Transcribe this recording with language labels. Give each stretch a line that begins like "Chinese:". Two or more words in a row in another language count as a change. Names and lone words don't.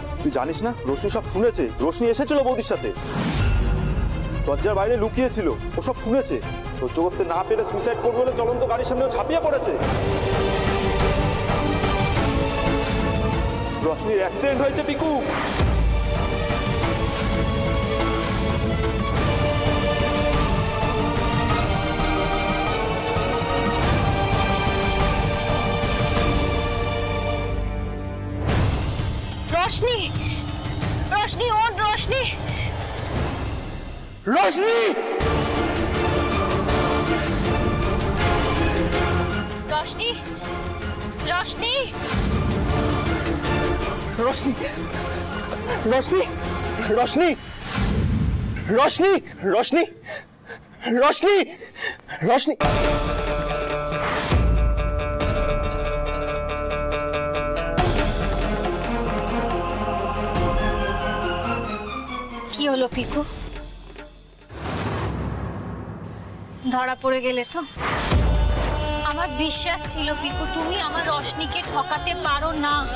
Bangla: তুই জানিস না, রোশনি সব শুনেছে। রোশনি এসেছিল বৌদির সাথে, দরজার বাইরে লুকিয়েছিল, ও সব শুনেছে। সহ্য করতে না পেরে সুইসাইড করবে বলে চলন্ত গাড়ির সামনে ঝাঁপিয়ে পড়েছে। রোশনির অ্যাক্সিডেন্ট হয়েছে পিকু।
Hindi: रोशनी, रोशनी और रोशनी, रोशनी, रोशनी, रोशनी, रोशनी, रोशनी, रोशनी, रोशनी, रोशनी, रोशनी, रोशनी।
Bangla: কি হলো পিকু? ধরা পড়ে গেলে তো? আমার বিশ্বাস ছিল পিকু তুমি আমার রোশনিকে ঠকাতে পারো না।